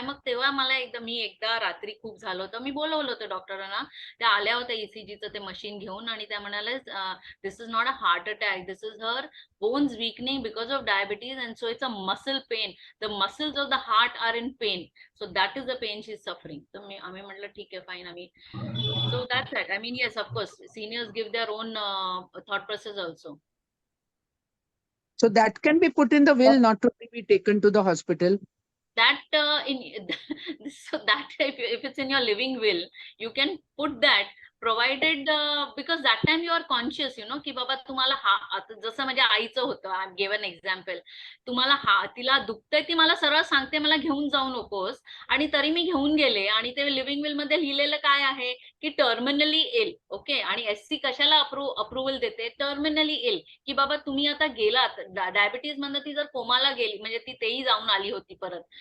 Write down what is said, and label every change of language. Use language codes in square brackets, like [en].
[mr] मग तेव्हा मला एकदा रात्री खूप झालं होतं, मी बोलवलं होतं डॉक्टरांना, त्या आल्या होत्या ECGचं ते मशीन घेऊन, आणि त्या म्हणाल्या, [en] This is not a heart attack, this is her bones weakening because of diabetes, and so it's a muscle pain, the muscles of the heart are in pain, so that is the pain she is suffering. [mr] So आम्ही म्हटलं ठीक आहे, fine. [en] So that's it. I mean, yes, of course, seniors give their own thought process also. So that can be put in the will, not to be taken to the hospital. That so that if it's in your living will, you can put that, provided because that time you are conscious, you know, [mr] की बाबा तुम्हाला जसं माझ्या आईचं होतं, [en] I given example. [mr] तुम्हाला तिला दुखतंय, ती मला सरळ सांगते मला घेऊन जाऊ नकोस, आणि तरी मी घेऊन गेले. आणि ते लिव्हिंग विल मध्ये लिहिलेलं काय आहे की टर्मिनली इल. ओके, आणि एससी कशाला अप्रुव्हल देते? टर्मिनली इल, की बाबा तुम्ही आता गेलात डायबिटीज मधनं, ती जर कोमाला गेली, म्हणजे ती तेही जाऊन आली होती परत.